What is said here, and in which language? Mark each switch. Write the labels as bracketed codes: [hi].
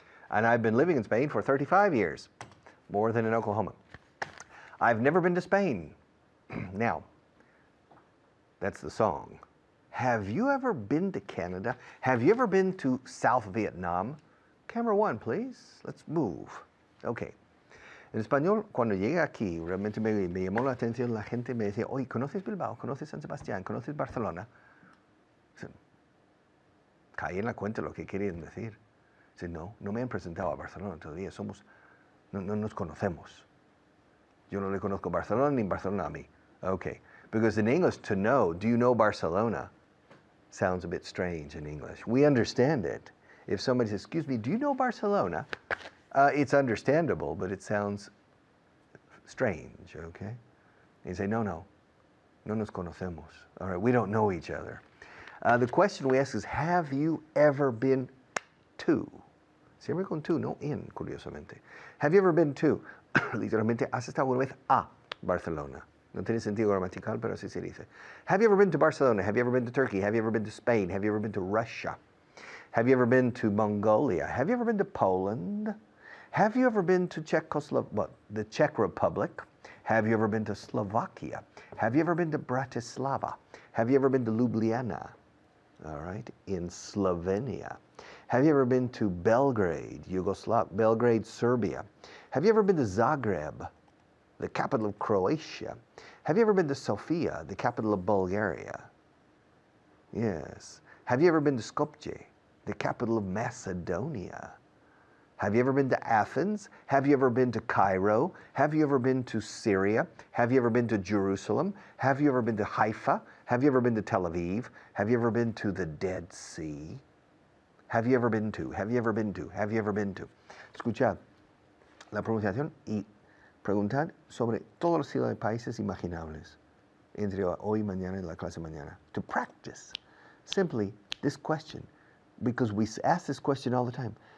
[en] And I've been living in Spain for 35 years, more than in Oklahoma. I've never been to Spain. Now, that's the song. Have you ever been to Canada? Have you ever been to South Vietnam? Camera 1, please. Let's move. Okay. [es] En español, cuando llegué aquí, realmente me llamó la atención, la gente me decía, oye, ¿conoces Bilbao? ¿Conoces San Sebastián? ¿Conoces Barcelona? Caí en la cuenta de lo que querían decir. Dice, no me han presentado a Barcelona todavía, no nos conocemos. Yo no le conozco Barcelona ni Barcelona a mí. [en] Okay, because in English, to know, do you know Barcelona, sounds a bit strange in English. We understand it. If somebody says, excuse me, do you know Barcelona? It's understandable, but it sounds strange, okay? And you say, no nos conocemos. All right, we don't know each other. The question we ask is, have you ever been to? [es] Siempre con to, no in, curiosamente. Have you ever been to? Literalmente, ¿has estado alguna vez a Barcelona? No tiene sentido gramatical, pero así se dice. [en] Have you ever been to Barcelona? Have you ever been to Turkey? Have you ever been to Spain? Have you ever been to Russia? Have you ever been to Mongolia? Have you ever been to Poland? Have you ever been to the Czech Republic? Have you ever been to Slovakia? Have you ever been to Bratislava? Have you ever been to Ljubljana? All right, in Slovenia. Have you ever been to Belgrade, Belgrade, Serbia? Have you ever been to Zagreb, the capital of Croatia? Have you ever been to Sofia, the capital of Bulgaria? Yes. Have you ever been to Skopje, the capital of Macedonia? Have you ever been to Athens? Have you ever been to Cairo? Have you ever been to Syria? Have you ever been to Jerusalem? Have you ever been to Haifa? Have you ever been to Tel Aviv? Have you ever been to the Dead Sea? Have you ever been to? Have you ever been to? Have you ever been to? [es] Escuchad la pronunciación y preguntad sobre todos los estilos de países imaginables entre hoy y mañana en la clase mañana. [en] To practice simply this question, because we ask this question all the time.